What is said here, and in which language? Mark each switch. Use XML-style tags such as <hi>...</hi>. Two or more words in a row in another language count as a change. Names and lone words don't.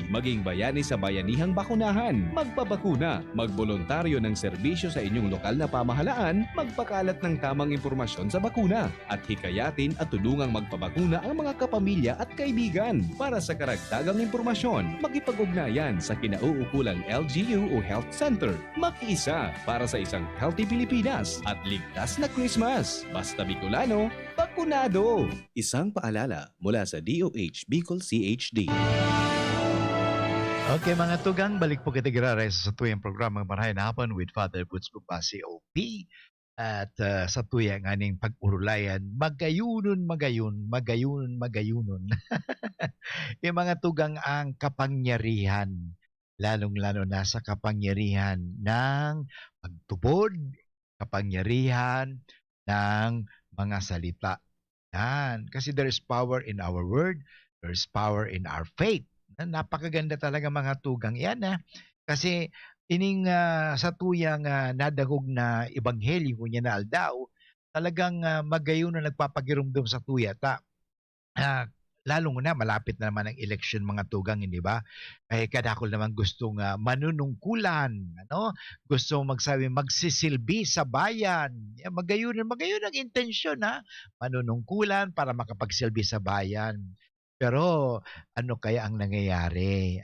<tl>Maging bayani sa bayanihang bakunahan. Magpabakuna, magboluntaryo ng serbisyo sa inyong lokal na pamahalaan, magpakalat ng tamang impormasyon sa bakuna at hikayatin at tulungang magpabakuna ang mga kapamilya at kaibigan. Para sa karagdagang impormasyon, makipag-ugnayan sa kinauukulang LGU o</tl> <en>Health Center.</en> <tl>Makiisa para sa isang healthy Pilipinas at ligtas na Christmas. Basta Bicolano, bakunado! Isang paalala mula sa DOH Bicol CHD.</tl> <bik>Okay mga tugang, balik po kita giraray sa tuyang programang Marahay na Hapon with Father Boots Bubasi OP. At sa tuyang aning pag-urulayan, magayunon. Yung mga tugang ang kapangyarihan, lalong-lalo na sa kapangyarihan ng pagtubod, kapangyarihan ng mga salita. Yan.</bik> <en>Kasi there is power in our word, there is power in our faith.</en> <bik>Napakaganda talaga mga tugang yan. Kasi ining sa tuyang nadagog na ebanghelyo niya na aldaw, talagang magayon na nagpapagirumdum sa tuya.</bik> <tl>Lalong na malapit na naman ang election mga tugang, hindi ba?</tl> <bik>Ay kadakol naman gustong manunungkulan, ano?</bik> <tl>Gusto magsabi magsisilbi sa bayan. Magayon ang intensyon, manunungkulan para makapagsilbi sa bayan. Pero ano kaya ang nangyayari?</tl>